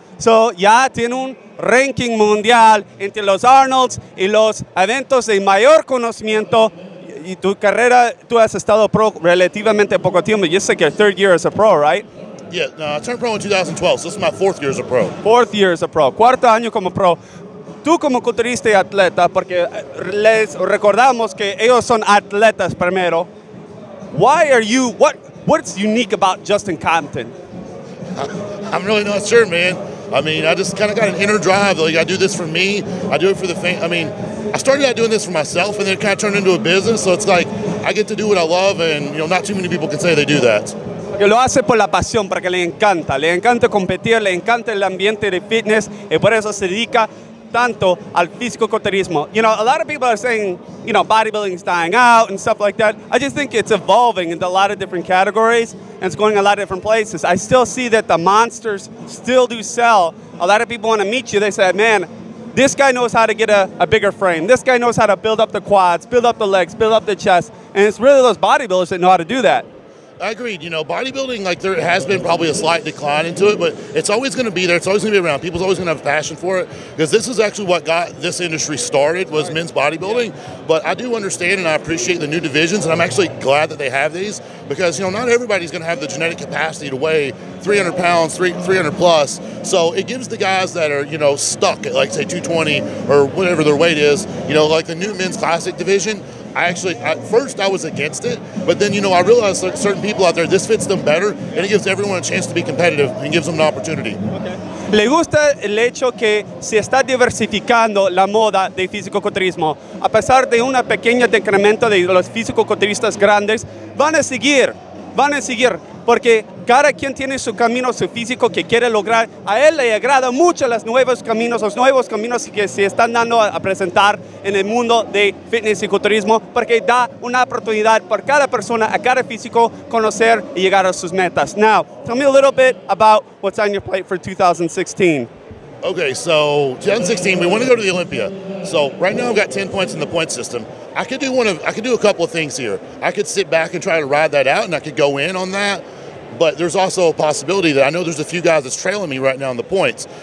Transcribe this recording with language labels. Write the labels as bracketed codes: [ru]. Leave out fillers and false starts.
[es] So, ya tiene un ranking mundial entre los Arnolds y los eventos de mayor conocimiento. Y tu carrera, tú has estado pro relativamente poco tiempo. [en] You say your third year as a pro, right? Yeah, no, I turned pro in 2012, so this is my 4th year as a pro. 4th year as a pro. [es] Cuarto año como pro. Tú como culturista y atleta, porque les recordamos que ellos son atletas primero. [en] Why are you, what's unique about Justin Compton? I'm really not sure, man. I mean, I just kind of got an inner drive. Like, I do this for me. I do it for the fans. I mean, I started out doing this for myself, and then it kind of turned into a business. So it's like I get to do what I love, and not too many people can say they do that. [es] Que lo hace por la pasión, porque le encanta competir, le encanta el ambiente de fitness, y por eso se dedica tanto al físico-culturismo. [en] A lot of people are saying, bodybuilding is dying out and stuff like that. I just think it's evolving into a lot of different categories, and it's going a lot of different places. I still see that the monsters still do sell. A lot of people want to meet you. They say, man, this guy knows how to get a bigger frame. This guy knows how to build up the quads, build up the legs, build up the chest. And it's really those bodybuilders that know how to do that. I agreed. Bodybuilding, like, there has been probably a slight decline into it, but it's always going to be there. It's always going to be around. People's always going to have passion for it, because this is actually what got this industry started, was men's bodybuilding. But I do understand and I appreciate the new divisions, and I'm actually glad that they have these, because, not everybody's going to have the genetic capacity to weigh 300 pounds, 300 plus. So it gives the guys that are, stuck at, like, say, 220 or whatever their weight is, like the new men's classic division. At first I was against it, but then, I realized that certain people out there, this fits them better, and it gives everyone a chance to be competitive and gives them an opportunity. Okay. [es] Le gusta el hecho que se está diversificando la moda de físico-culturismo. A pesar de un pequeño decremento de los físico-culturistas grandes, van a seguir, porque cada quien tiene su camino, su físico que quiere lograr. A él le agrada mucho los nuevos caminos que se están dando a presentar en el mundo de fitness y culturismo, porque da una oportunidad por cada persona, a cada físico, conocer y llegar a sus metas. [en] Now, tell me a little bit about what's on your plate for 2016. Okay, so 2016, we want to go to the Olympia. So right now I've got 10 points in the point system. I could do a couple of things here. I could sit back and try to ride that out, and I could go in on that. But there's also a possibility that I know there's a few guys that's trailing me right now in the points.